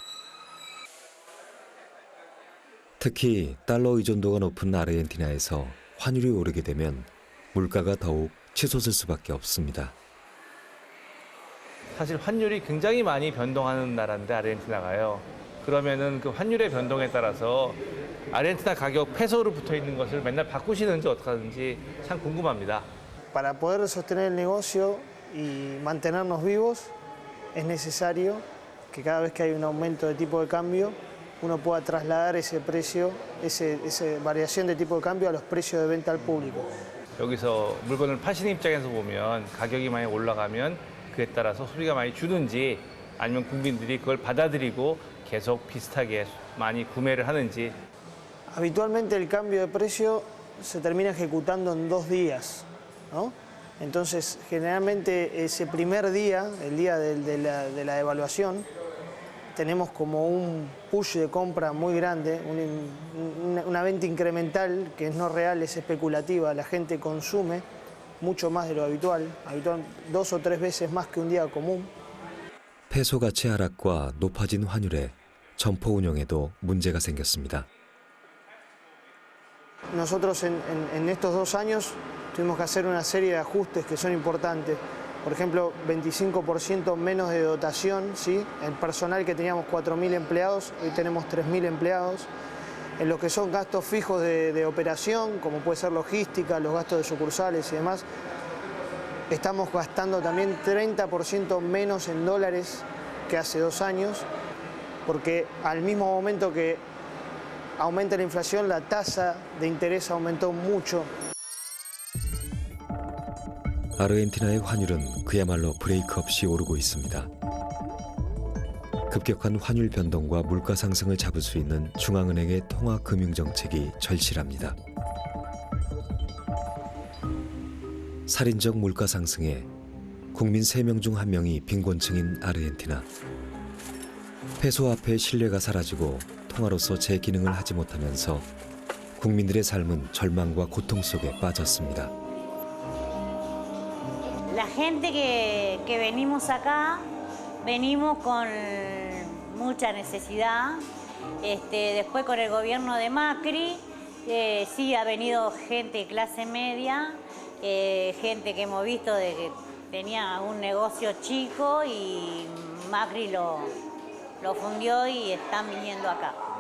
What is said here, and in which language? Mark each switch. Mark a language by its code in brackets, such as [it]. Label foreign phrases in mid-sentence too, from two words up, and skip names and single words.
[ko] 특히 달러 의존도가 높은 아르헨티나에서 환율이 오르게 되면 물가가 더욱 치솟을 수밖에 없습니다. 사실 환율이 굉장히 많이 변동하는 나라인데 아르헨티나가요. 그러면은 그 환율의 변동에 따라서 아르헨티나 가격 페소로 붙어 있는 것을 맨날 바꾸시는지 어떻게 하는지 참 궁금합니다. [es] Para poder sostener el negocio y mantenernos vivos es necesario que cada vez que hay un aumento de tipo de cambio uno pueda trasladar ese precio, esa variación de tipo de cambio a los precios de venta al público. [ko] 여기서 물건을 파시는 입장에서 보면 가격이 많이 올라가면 그에 따라서 소비가 많이 주는지 아니면 국민들이 그걸 받아들이고 계속 비슷하게 많이 구매를 하는지. [es] Habitualmente el cambio de precio se termina ejecutando en 2 días, ¿no? Entonces, generalmente ese primer día, el día de la devaluación, tenemos como un push de compra muy grande, una venta incremental que no real, es especulativa. La gente consume mucho más de lo habitual, 2 o 3 veces más que un día común. [ko] 페소 가치 하락과 높아진 환율에 점포 운영에도 문제가 생겼습니다. [es] Nosotros en estos 2 años tuvimos que hacer una serie de ajustes que son importantes. Por ejemplo, 25% menos de dotación, ¿sí? El personal que teníamos 4.000 empleados, hoy tenemos 3.000 empleados. En lo que son gastos fijos de operación, como puede ser logística, los gastos de sucursales y demás, estamos gastando también 30% menos en dólares que hace 2 años, porque al mismo momento que aumenta la inflación, la tasa de interés aumentó mucho. [ko] 아르헨티나의 환율은 그야말로 브레이크 없이 오르고 있습니다. 급격한 환율 변동과 물가 상승을 잡을 수 있는 중앙은행의 통화 금융 정책이 절실합니다. 살인적 물가 상승에 국민 3명 중 1명이 빈곤층인 아르헨티나. 페소 화폐의 신뢰가 사라지고 통화로서 제 기능을 하지 못하면서 국민들의 삶은 절망과 고통 속에 빠졌습니다. [es] La gente que venimos acá, venimos con mucha necesidad. Después con el gobierno de Macri, sí ha venido gente de clase media, gente que hemos visto de que tenía un negocio chico y Macri lo fundió y están viniendo acá.